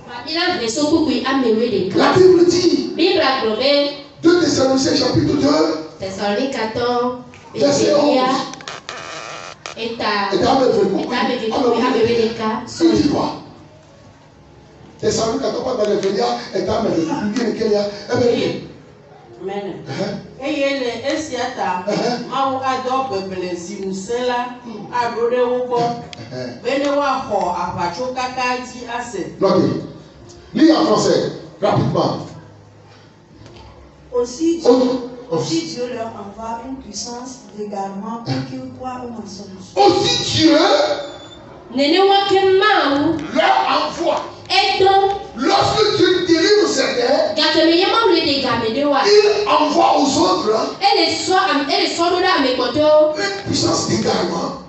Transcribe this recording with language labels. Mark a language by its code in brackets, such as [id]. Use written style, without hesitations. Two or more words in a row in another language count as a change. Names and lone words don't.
[fr] La Bible dit, 2 Thessaloniciens chapitre 2, verset 11. Il dit quoi? Thessalonique 14 pas dans les veillards et dans les veillards. Amen. [ee] Eye le esiata mawu adɔ bebele zimusela aɖo ɖe wo gbɔ bene woaxɔ aʋatso kaka dzi ase. [fr] Notez. Lis en français rapidement. Aussi Dieu leur envoie une puissance d'égarement pour qu'ils croient au mensonge. Aussi Dieu leur envoie. Lorsque Dieu délivre certains, il envoie aux autres une puissance d'égarement.